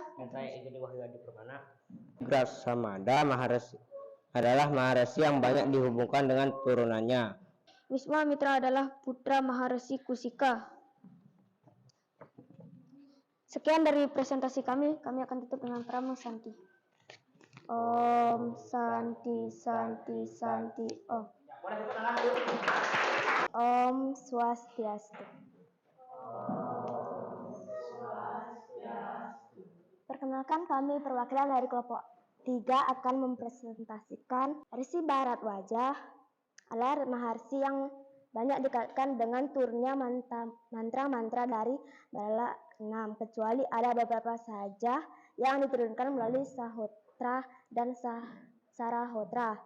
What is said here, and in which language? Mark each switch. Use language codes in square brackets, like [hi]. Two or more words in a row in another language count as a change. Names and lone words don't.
[id] Dan saya Edi Wahyu Adi Permana. Grasamada Maharesi adalah Maharesi yang banyak dihubungkan dengan turunannya. Wisma Mitra adalah putra Maharesi Kusika. Sekian dari presentasi kami akan tutup dengan [sa] Paramo Santi. Om Santi Santi Santi Om. Om Swastiastu. [id] Perkenalkan, kami perwakilan dari kelompok 3 akan mempresentasikan Resi Barat Wajah adalah Maharesi yang banyak dikaitkan dengan turunnya mantra-mantra dari Mandala 6, kecuali ada beberapa saja yang diturunkan melalui Sahotra dan Sarahotra.